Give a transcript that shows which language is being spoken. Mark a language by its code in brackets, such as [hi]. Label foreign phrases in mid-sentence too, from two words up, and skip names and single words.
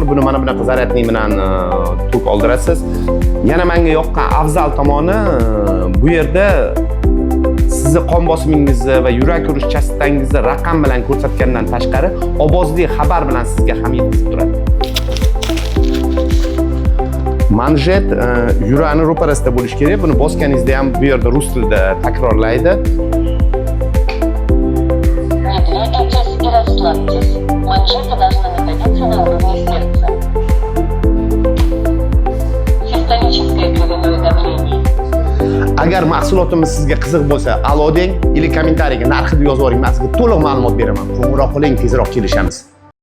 [uz] Buni mana bunaqa zaryadnik bilan tok oldirasiz. Yana menga yoqqan afzal tomoni bu yerda sizni qon bosimingizni va yurak urish chastotangizni raqam bilan ko'rsatgandan tashqari ovozli xabar bilan sizga ham yetkazib turadi. Manjet yurakni ro'parasida bo'lishi kerak. Buni bosganingizda ham bu yerda rus tilida takrorlaydi. [ru] Манжеты должны находиться на уровне сердца. Систолическое кровяное давление. [uz] Agar mahsulotimiz sizga qiziq bo'lsa, alo deng, или kommentariyga narxini yozib yuboring, men sizga to'liq ma'lumot beraman. Qo'ng'iroq qiling, tezroq kelishamiz.